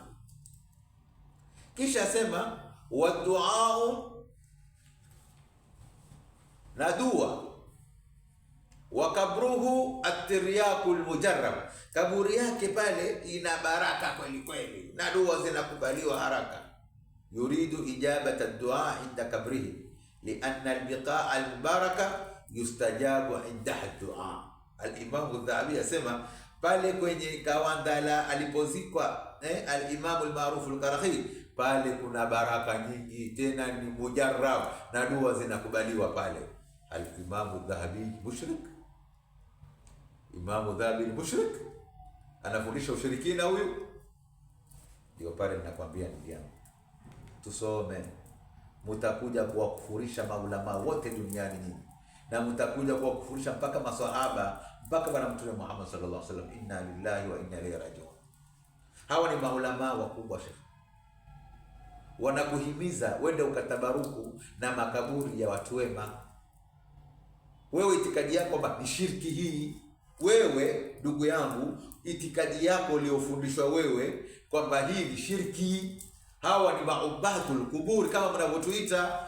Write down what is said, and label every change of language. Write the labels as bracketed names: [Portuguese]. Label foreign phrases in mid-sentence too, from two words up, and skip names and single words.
[Swahili] Kisha asema [Arabic] ودعاء, [Swahili] na dua, [Arabic] وقبره الترياق المجرب, [Swahili] kaburi yake pale ina baraka kweli kweli na dua zinakubaliwa haraka. [Arabic] يريد إجابة الدعاء عند قبره لأن البقاع المباركة يستجاب عند الدعاء. [Swahili] Al-Imam Adh-Dhahabi asema pale kwenye kawandala alipozikwa al-Imam al-Ma'ruf al-Qarakhi, pale kuna baraka nyingi, tena ni mujarrab na dua zinakubaliwa pale. Al-Imam Adh-Dhahabi mushrik? Imam Adh-Dhahabi mushrik? Anafundisha ushirikina huyu? Ndio pale ninakwambia ndugu yangu, tusome. Mutakuja kuwakufurisha maulama wote duniani nyinyi, na mtakuja kuwakufurisha mpaka maswahaba, mpaka bwana Mtume Muhammad [Arabic] صلى الله عليه وسلم. إنا لله وإنا إليه راجعون. [Swahili] Hawa ni maulama wakubwa shekhi, wanakuhimiza wende ukatabaruku na makaburi ya watu wema. Wewe itikadi yako kwamba ni shirki hii, wewe ndugu yangu, itikadi yako uliyofundishwa wewe kwamba hii ni shirki, hawa ni [Arabic] عباد القبور [Swahili] kama mnavyotuita.